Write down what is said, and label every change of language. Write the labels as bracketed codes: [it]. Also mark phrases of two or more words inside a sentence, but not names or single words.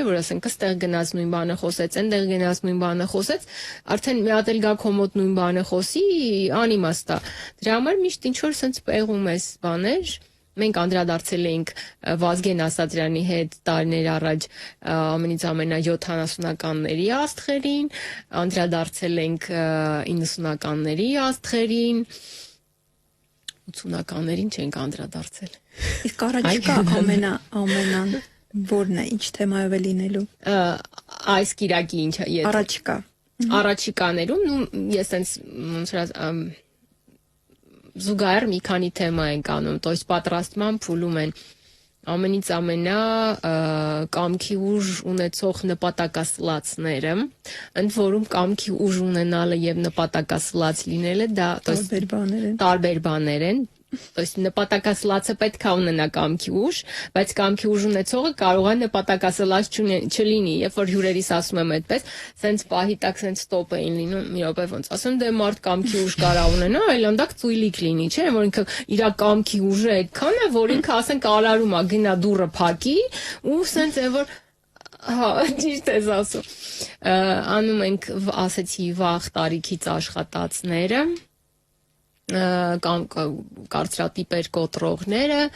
[hy] որ ասենք այստեղ գնաց նույն բանը խոսեց, այնտեղ գնաց նույն բանը խոսեց, արդեն մի հատ էլ գա քո մոտ նույն բանը խոսի, անիմաստ է։ Դրա համար միշտ ինչ որ սենց պեղում ես բաներ։ Մենք անդրադարձել էինք Վազգեն Ասատրյանի հետ տարիներ առաջ ամենից ամենա 70-ականների աստղերին, անդրադարձել ենք 90-ականների աստղերին, 80-ականներին չենք անդրադարձել։ Իսկ առաջիկա ամենան որն է, ինչ թեմայով է լինելու։ Այս կիրակի ինչ է։ Առաջիկա։ Առաջիկաներում ես sense զուգահեռ մի քանի թեմա ենք անում, [ru] то есть [hy] պատրաստման փուլում են ամենից ամենա կամքի ուժ ունեցող նպատակասլացները, ընդ որում կամքի ուժ ունենալը եւ նպատակասլաց լինելը դա տարբեր բաներ են, [ru] то есть [hy] նպատակասլացը պետք է ունենա կամքի ուժ, բայց կամքի ուժ ունեցողը կարող է նպատակասլաց չլինի, երբ որ հյուրերիս ասում եմ այդպես, սենց պահի տակ սենց ստոպ էին լինում, մի րոպե ոնց ասում դե մարդ կամքի ուժ կարա ունենա, այլանդակ ծույլիկ լինի, չէ, որ ինքը իր կամքի ուժը այդքան է, որ ինքը ասենք արարում է գնա դուռը փակի ու սենց է որ հա, ճիշտ ես ասում։ Անում ենք ասեցի վաղ տարիքից աշխատածները կամ կարծրատիպեր կոտրողները